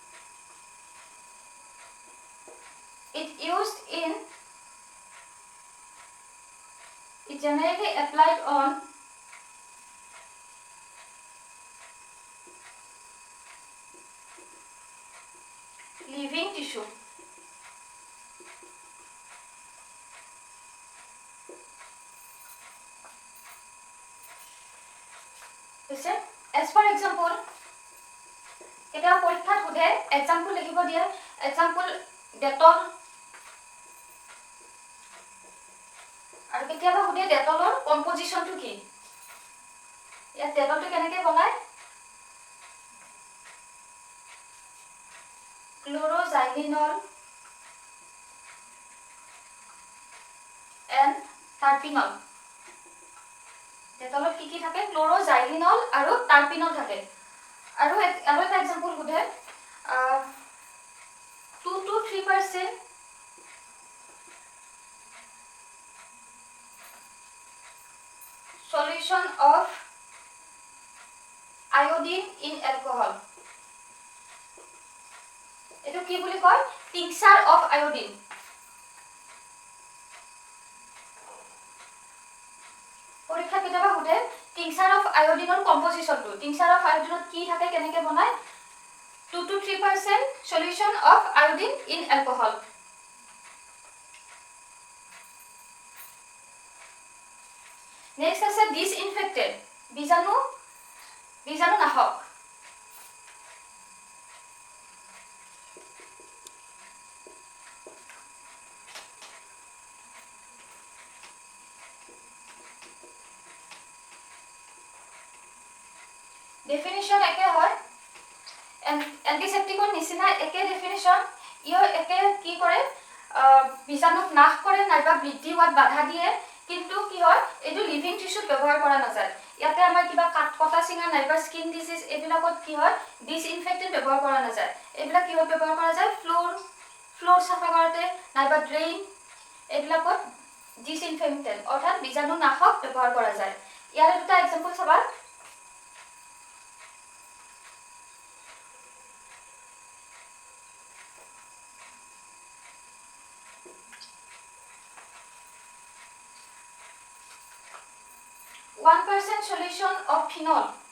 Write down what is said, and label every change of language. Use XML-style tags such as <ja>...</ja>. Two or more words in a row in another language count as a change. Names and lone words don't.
<en>It generally applied on living tissue. As for example,</en> <as>এটা পৰীক্ষাত সুধে এক্সাম্পল লিখিব দিয়ে এক্সাম্পল ডেটল আৰু কেতিয়াবা সুধে ডেটলৰ কম্পোজিশনটো কি ইয়াত ডেটলটো কেনেকৈ বনায়</as> <en>chloroxylenol and terpineol</en> <as>ডেটলত কি থাকে ক্লোৰোজাইলিনল আৰু টাৰ্পিনল থাকে আৰু এটা এক্সাম্পল সুধে</as> <en>2 to 3% solution of iodine in alcohol.</en> <as>এটো কি বুলি কয়</as> <en>tincture of iodine.</en> <as>পৰীক্ষা কেতিয়াবা সুধে</as> <en>tincture of iodine</en> <as>ৰ কম্পোজিশনটো</as> <en>tincture of iodine</en> <as>কি থাকে কেনেকৈ বনায়</as> <en>2 to 3% solution of iodine in alcohol.</en> <as>Next আছে disinfectant বীজাণু নাশক definition একে হয় এন্টিসেপ্টিকৰ নিচিনা একে ডেফিনিশন ইও একে কি কৰে বীজাণুক নাশ কৰে নাইবা বৃদ্ধি হোৱাত বাধা দিয়ে কিন্তু কি হয় এটো</as> <en>living tissue</en> <as>ব্যৱহাৰ কৰা নাযায় ইয়াতে আমাৰ কিবা কটা চিঙা নাইবা</as> <en>skin disease</en> <as>এবিলাকত কি হয় ডিসইনফেক্টেন্ট ব্যৱহাৰ কৰা নাযায় এবিলাক কি ব্যৱহাৰ কৰা যায় ফ্লোৰ সাফা কৰোতে নাইবা ড্ৰেইন এবিলাকত ডিসইনফেক্টেন্ট অৰ্থাৎ বীজাণু নাশক ব্যৱহাৰ কৰা যায় ইয়াৰ দুটা এক্সাম্পল চাবা</as> <en>1% solution of phenol.</en>